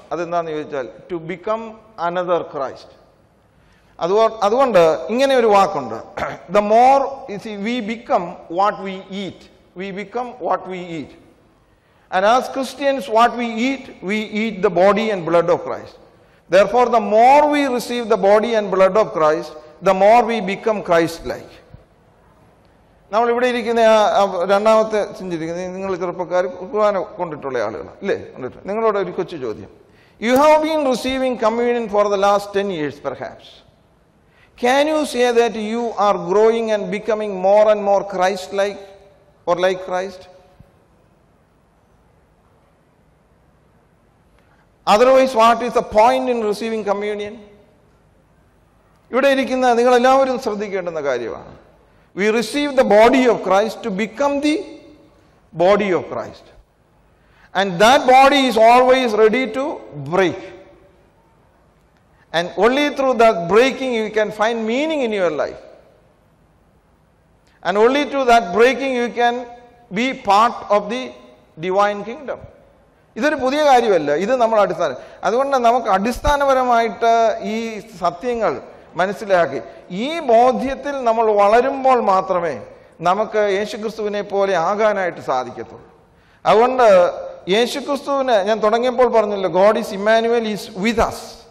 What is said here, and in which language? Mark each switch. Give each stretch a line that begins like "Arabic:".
Malayalam: അതെന്താണെന്ന് ചോദിച്ചാൽ
English: To become another Christ.
Malayalam: അതുകൊണ്ട് ഇങ്ങനെ ഒരു വാക്കുണ്ട്,
English: The more we become what we eat. We become what we eat. And as Christians what we eat the body and blood of Christ. Therefore, the more we receive the body and blood of Christ, the more we become Christ-like.
Malayalam: നമ്മൾ ഇവിടെ ഇരിക്കുന്ന രണ്ടാമത്തെ ചിന്തിരിക്കുന്നത്, നിങ്ങൾ ചെറുപ്പക്കാർ കുർബാന കൊണ്ടിട്ടുള്ള ആളുകൾ അല്ലേ? നിങ്ങളോട് ഒരു കൊച്ചു ചോദ്യം.
English: You have been receiving communion for the last 10 years perhaps. Can you say that you are growing and becoming more and more Christ-like or like Christ? Otherwise, what is the point in receiving communion?
Malayalam: ഇവിടെ ഇരിക്കുന്ന നിങ്ങളെല്ലാവരും ശ്രദ്ധിക്കേണ്ടുന്ന കാര്യമാണ്.
English: We receive the body of Christ to become the body of Christ. And that body is always ready to break. And only through that breaking you can find meaning in your life. And only through that breaking you can be part of the divine kingdom.
Malayalam: ഇതൊരു പുതിയ കാര്യമല്ല, ഇത് നമ്മൾ അതുകൊണ്ട് നമുക്ക് അടിസ്ഥാനപരമായിട്ട് ഈ സത്യങ്ങൾ മനസ്സിലാക്കി ഈ ബോധ്യത്തിൽ നമ്മൾ വളരുമ്പോൾ മാത്രമേ നമുക്ക് യേശുക്രിസ്തുവിനെ പോലെ ആകാനായിട്ട് സാധിക്കത്തുള്ളൂ. അതുകൊണ്ട് യേശുക്രിസ്തുവിനെ ഞാൻ തുടങ്ങിയപ്പോൾ പറഞ്ഞല്ലോ,
English: God is Immanuel is with us.